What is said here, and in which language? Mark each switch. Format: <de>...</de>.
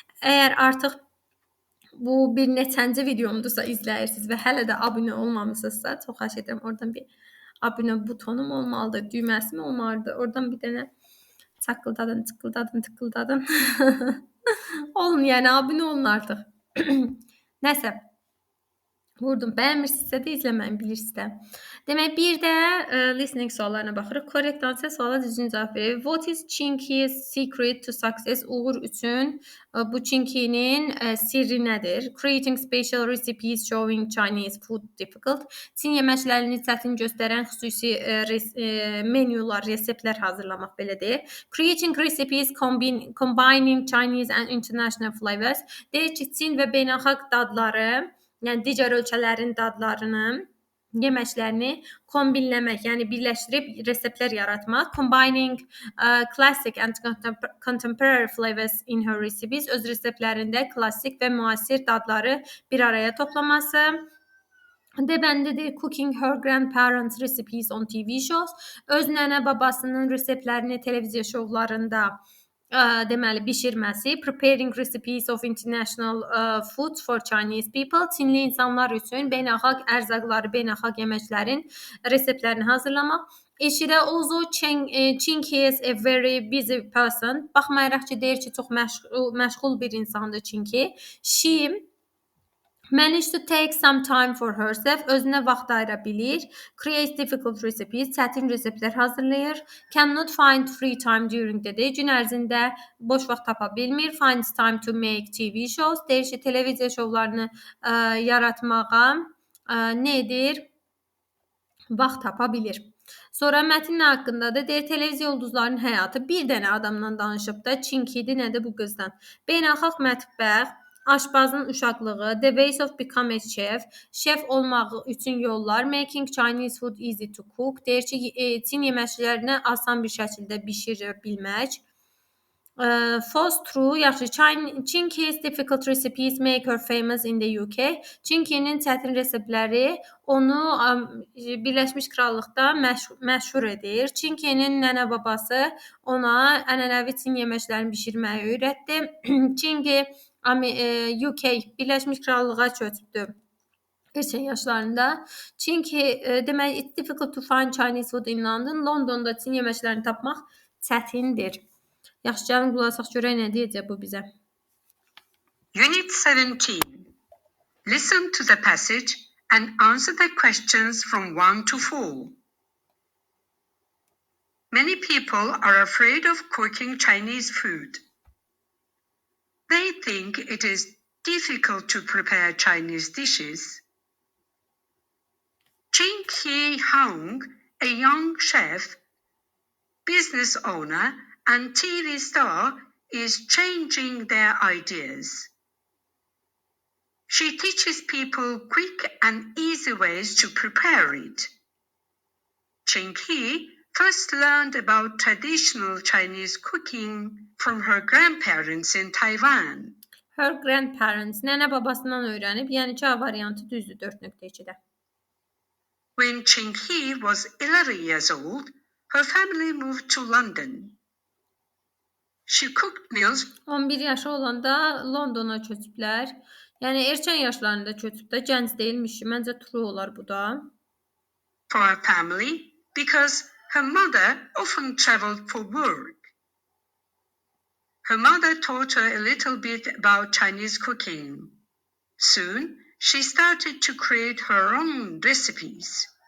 <az>Əgər artıq bu bir neçənci videomdursa izləyirsiniz və hələ də abunə olmamısınızsa, çox xahiş edirəm, oradan bir abunə butonum olmalıdır, düyməsi mi olmalıdır, oradan bir dənə çaqqıldadın, tıqqıldadın. Olun, yəni abunə olun artıq. Nəsə. Vurdum. Bəyənmirsinizsə də izləməyin, bilirsiniz də. Demək, bir də listening suallarına baxırıq. Korrekt answer suala düzgün cavab verir.</az> <en>What is Chinky's secret to success?</en> <az>Uğur üçün bu Chinky'nin sirri nədir?</az> <en>Creating special recipes showing Chinese food difficult.</en> <az>Çin yeməklərini çətin göstərən xüsusi menyular, reseptlər hazırlamaq belədir.</az> <en>Creating recipes combining Chinese and international flavors.</en> <az>Deyir ki, Çin və beynəlxalq dadları, yəni digər ölkələrin dadlarını, yeməklərini kombinləmək, yəni birləşdirib reseptlər yaratmaq.</az> <en>Combining classic and contemporary flavors in her recipes.</en> <az>Öz reseptlərində klassik və müasir dadları bir araya toplaması.</az> <en>Debəndidir cooking her grandparents' recipes on TV shows.</en> <az>Öz nənə babasının reseptlərini televiziya şovlarında deməli bişirməsi.</az> <en>Preparing recipes of international food for Chinese people.</en> <az>Çinli insanlar üçün beynəlxalq ərzaqları, beynəlxalq yeməklərin reseptlərini hazırlamaq.</az> <en>Eşidə Ozo Chinky is a very busy person.</en> <az>Baxmayaraq ki, deyir ki, çox məşğul bir insandır Chinky.</az> <en>She managed to take some time for herself.</en> <az>Özünə vaxt ayıra bilir.</az> <en>Create difficult recipes.</en> <az>Çətin reseptlər hazırlayır.</az> <en>Cannot find free time during the day.</en> <az>Gün ərzində boş vaxt tapa bilmir.</az> <en>Finds time to make TV shows.</en> <az>Deyir ki, televiziya şovlarını yaratmağa nə edir? Vaxt tapa bilir. Sonra mətn haqqındadır. Deyir, televiziya ulduzlarının həyatı bir dənə adamdan danışıb da Chinky'dir, nədir bu qızdan? Beynəlxalq mətbəx, aşbazın uşaqlığı,</az> <en>the ways of becoming a chef,</en> <az>şef olmaq üçün yollar,</az> <en>making Chinese food easy to cook.</en> <az>Deyir ki, Çin yeməklərini asan bir şəkildə bişirə bilmək. False true, yaxşı.</az> <en>Chinky's difficult recipes make her famous in the UK.</en> <az>Chinky'nin çətin reseptləri onu Birləşmiş Krallıqda məşhur edir. Chinky'nin nənə babası ona ənənəvi Çin yeməklərini bişirməyi öyrətdi. Chinky UK, Birləşmiş Krallığa köçübdü erkən yaşlarında.</az> <en>Chinky demək, it's difficult to find Chinese food in London.</en> <az>Londonda Çin yeməklərini tapmaq çətindir. Yaxşı, gəlin qulaq asaq görək nə deyəcək bu bizə.</az> <en>Unit 17. Listen to the passage and answer the questions from 1 to 4. Many people are afraid of cooking Chinese food. They think it is difficult to prepare Chinese dishes. Jin Ki Hong, a young chef, business owner, and TV star, is changing their ideas. She teaches people quick and easy ways to prepare it. Jin Ki first learned about traditional Chinese cooking from her grandparents in Taiwan. Her grandparents,</en> <az>nənə babasından öyrənib, yəni ki, A variantı düzdür 4.2-də.</az> <en>When Jin Ki was 11 years old, her family moved to London. She cooked meals</en> <az>11 yaşı olanda Londona köçüblər. Yəni erkən yaşlarında köçüb də, gənc deyilmiş. Məncə true olar bu da.</az> <en>for her family because her mother often traveled for work. Her mother taught her a little bit about Chinese cooking. Soon, she started to create her own recipes.</en>